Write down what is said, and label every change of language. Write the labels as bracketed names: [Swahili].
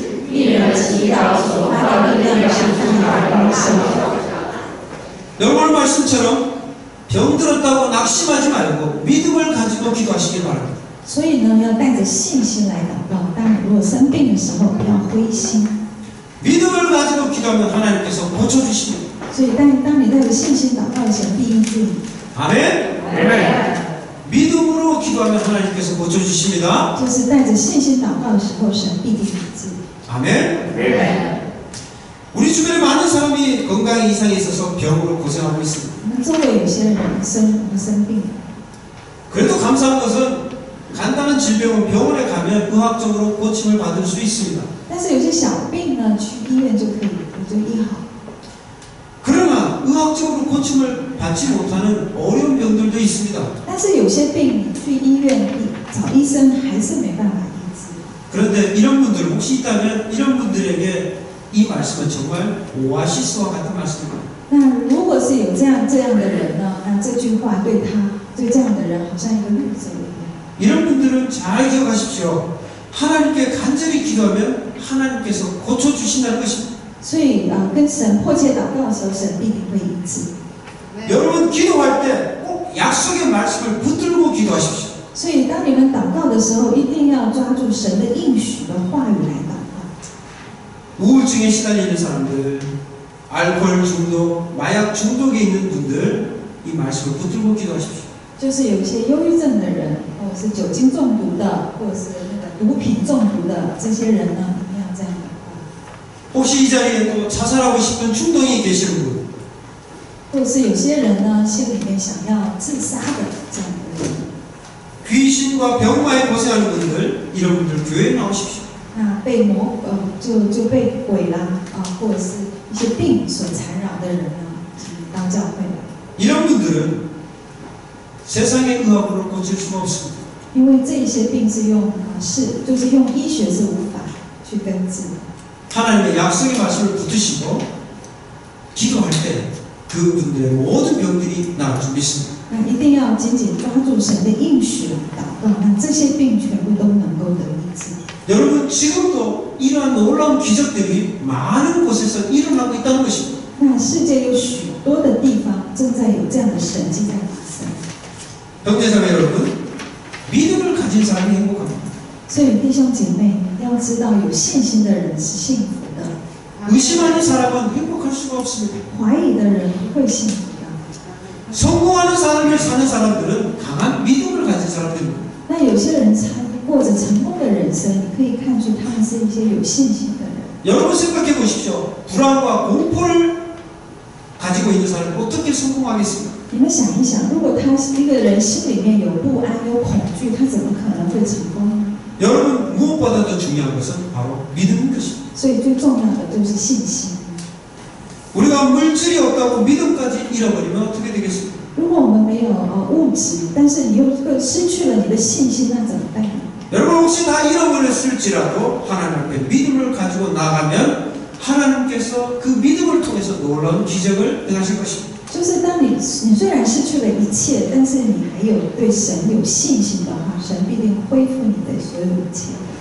[Chinese] 一人祈祷所发的力量是必然丰盛的。 [Korean] 여러분 말씀처럼 병들었다고 낙심하지 말고 믿음을 가지고 기도하시기 바랍니다. [Chinese] 所以呢，要带着信心来祷告。当你如果生病的时候，不要灰心。 [Korean] 믿음을 가지고 기도하면 하나님께서 고쳐주십니다. [Chinese] 所以当你带着信心祷告，神必应助你。 [Korean] 아멘. 믿음으로 기도하면 하나님께서 고쳐주십니다. [Chinese] 就是带着信心祷告的时候，神必定医治。 [Korean] 아멘. 우리 주변에 많은 사람이 건강에 이상이 있어서 병으로 고생하고 있습니다. [Chinese] 我们周围有些人生病， [Korean] 그래도 감사한 것은 간단한 질병은 병원에 가면 의학적으로 고침을 받을 수 있습니다. [Chinese] 但是有些小病呢，去医院就可以就医好。 [Korean] 그러나 의학적으로 고침을 받지 못하는 어려운 병들도 있습니다. [Chinese] 但是有些病，你去医院找医生还是没办法医治。 [Korean] 그런데 이런 분들 혹시 있다면 이런 분들에게 이 말씀은 정말 오아시스와 같은 말씀입니다. [Chinese] 那如果是有这样的人呢，那这句话对这样的人好像一个绿洲一样。 [Korean] 이런 분들은 잘 기억하십시오. 하나님께 간절히 기도하면 하나님께서 고쳐주신다는 것입니다. [Chinese] 所以跟神迫切祷告的时候，神必定会医治。 [Korean] 여러분 기도할 때 꼭 약속의 말씀을 붙들고 기도하십시오. [Chinese] 所以当你们祷告的时候，一定要抓住神的应许的话语来祷告。 [Korean] 우울증에 시달리는 사람들, 알코올 중독, 마약 중독에 있는 분들 이 말씀을 붙들고 기도하십시오. [Chinese] 就是有一些忧郁症的人，或者是酒精中毒的，或者是那个毒品中毒的这些人呢，一定要这样祷告。 [Korean] 혹시 이 자리에 또 자살하고 싶은 충동이 계시는 분, [Chinese] 或者是有些人呢，心里面想要自杀的这样的人， [Korean] 귀신과 병마에 고생하는 분들, 이런 분들 교회에 나오십시오. [Chinese] 那被就被鬼啦或者是一些病所缠绕的人呢，请到教会来。 [Korean] 이런 분들은 세상의 의학으로 고칠 수가 없습니다. [Chinese] 因为这些病是就是用医学是无法去根治的。 [Korean] 하나님의 약속의 말씀을 붙드시고 기도할 때 그분들의 모든 병들이 나을 줄 믿습니다. [Chinese] 那一定要紧紧抓住神的应许来祷告，那这些病全部都能够得医治。 [Korean] 여러분 지금도 이러한 놀라운 기적들이 많은 곳에서 일어나고 있다는 것입니다. [Chinese] 那世界有许多的地方正在有这样的神迹在发生。 [Korean] 형제자매 여러분, 믿음을 가진 사람이 행복합니다. [Chinese] 所以弟兄姐妹，你要知道，有信心的人是幸福的， [Korean] 의심하는 사람은 행복할 수가 없습니다. [Chinese] 怀疑的人不会幸福的。 [Korean] 성공하는 삶을 사는 사람들은 강한 믿음을 가진 사람들입니다. [Chinese] 那有些人过着成功的人生，你可以看出他们是一些有信心的人。 [Korean] 여러분 생각해 보십시오. 불안과 공포를 가지고 있는 사람이 어떻게 성공하겠습니까? [Chinese] 你们想一想，如果一个人心里面有不安、有恐惧，他怎么可能会成功呢？ [Korean] 여러분 무엇보다도 중요한 것은 바로 믿음인 것입니다. [Chinese] 所以最重要的就是信心。 [Korean] 우리가 물질이 없다고 믿음까지 잃어버리면 어떻게 되겠습니까? [Chinese] 如果我们没有物质，但是你又失去了你的信心，那怎么办呢？ [Korean] 여러분 혹시 다 잃어버렸을지라도 하나님 앞에 믿음을 가지고 나가면 하나님께서 그 믿음을 통해서 놀라운 기적을 행하실 것입니다. [Chinese] 就是当你虽然失去了一切，但是你还有对神有信心的话，神必定恢复你的所有一切。